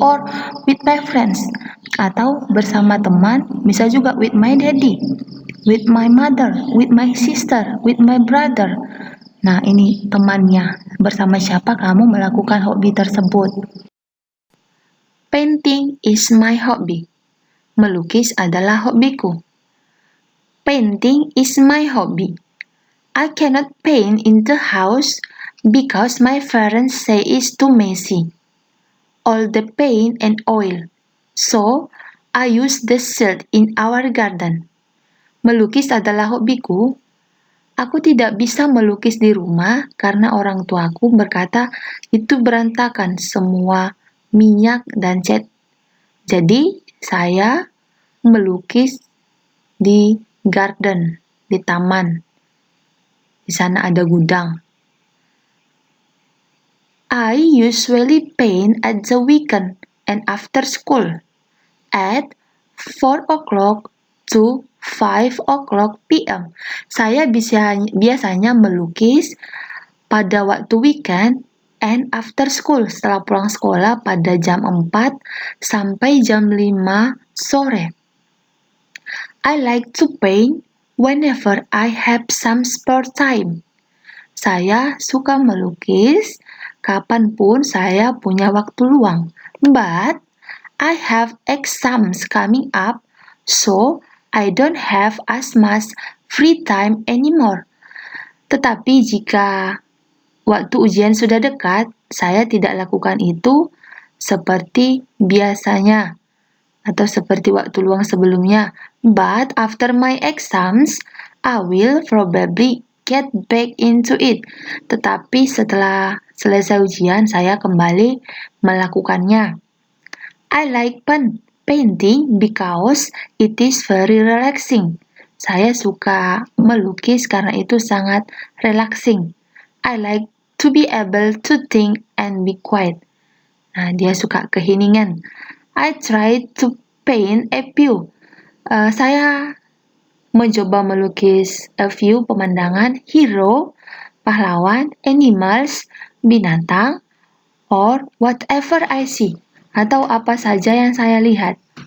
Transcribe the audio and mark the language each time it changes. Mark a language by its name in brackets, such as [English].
[English] Or with my friends. [Indonesian] Atau bersama teman. Bisa juga [English] with my daddy, with my mother, with my sister, with my brother. [Indonesian] Nah, ini temannya. Bersama siapa kamu melakukan hobi tersebut? [English] Painting is my hobby. [Indonesian] Melukis adalah hobiku. [English] Painting is my hobby. I cannot paint in the house because my parents say it's too messy. All the paint and oil. So, I use the silt in our garden. [Indonesian] Melukis adalah hobiku. Aku tidak bisa melukis di rumah karena orang tuaku berkata itu berantakan semua minyak dan cat. Jadi, saya melukis di garden, di taman. Di sana ada gudang. [English] I usually paint at the weekend and after school at 4 o'clock to 5 o'clock p.m. [Indonesian] Saya biasanya melukis pada waktu weekend [English] and after school, [Indonesian] setelah pulang sekolah pada jam 4 sampai jam 5 sore. [English] I like to paint whenever I have some spare time. [Indonesian] Saya suka melukis kapanpun saya punya waktu luang. [English] But I have exams coming up, so I don't have as much free time anymore. [Indonesian] Tetapi jika waktu ujian sudah dekat, saya tidak lakukan itu seperti biasanya atau seperti waktu luang sebelumnya. [English] But after my exams, I will probably get back into it. [Indonesian] Tetapi setelah selesai ujian, saya kembali melakukannya. [English] I like painting because it is very relaxing. [Indonesian] Saya suka melukis karena itu sangat relaxing. [English] I like to be able to think and be quiet. [Indonesian] Nah, dia suka keheningan. [English] I try to paint a few. [Indonesian] Saya mencoba melukis [English] a few [Indonesian] pemandangan, hero, pahlawan, animals, binatang, [English] or whatever I see, [Indonesian] atau apa saja yang saya lihat.